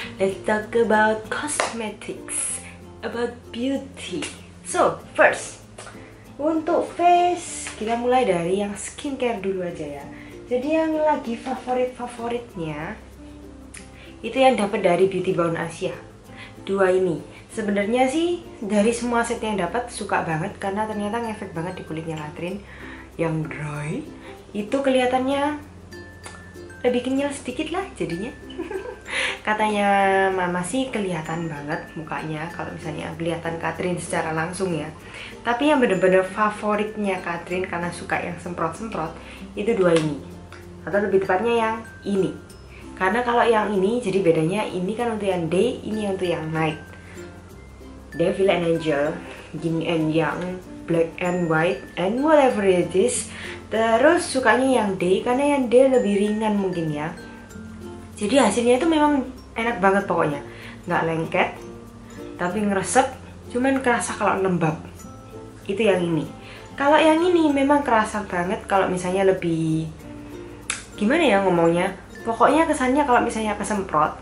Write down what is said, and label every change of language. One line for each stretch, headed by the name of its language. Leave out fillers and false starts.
English: Let's talk about cosmetics, about beauty.
Indonesian: So, first, untuk face, kita mulai dari yang skincare dulu aja ya. Jadi yang lagi favorit-favoritnya itu yang dapat dari Beauty Bound Asia. Dua ini. Sebenarnya sih dari semua set yang dapat suka banget karena ternyata ngefek banget di kulitnya Catherine yang dry. Itu kelihatannya lebih kenyal sedikit lah jadinya. Katanya mama sih kelihatan banget mukanya kalau misalnya kelihatan Catherine secara langsung ya. Tapi yang bener-bener favoritnya Catherine karena suka yang semprot-semprot itu dua ini. Atau lebih tepatnya yang ini. Karena kalau yang ini jadi bedanya ini kan untuk yang day, ini untuk yang night.
English: Devil and Angel, Yin and Yang, Black and White, and whatever it is.
Indonesian: Terus sukanya yang day karena yang day lebih ringan mungkin ya. Jadi hasilnya itu memang enak banget pokoknya, nggak lengket, tapi ngeresep, cuman kerasa kalau lembab. Itu yang ini. Kalau yang ini memang kerasa banget kalau misalnya lebih, gimana ya ngomongnya, pokoknya kesannya kalau misalnya kesemprot.